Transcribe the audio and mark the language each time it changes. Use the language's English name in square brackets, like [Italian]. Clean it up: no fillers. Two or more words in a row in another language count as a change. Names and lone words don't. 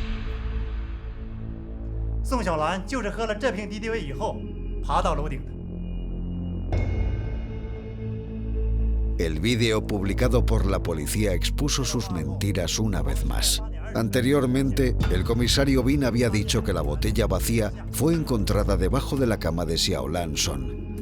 [Chinese] 宋小兰就是喝了这瓶敌敌畏以后爬到楼顶的。 [Spanish] El vídeo publicado por la policía expuso sus mentiras una vez más. Anteriormente, el comisario Bin había dicho que la botella vacía fue encontrada debajo de la cama de Xiaolan Son.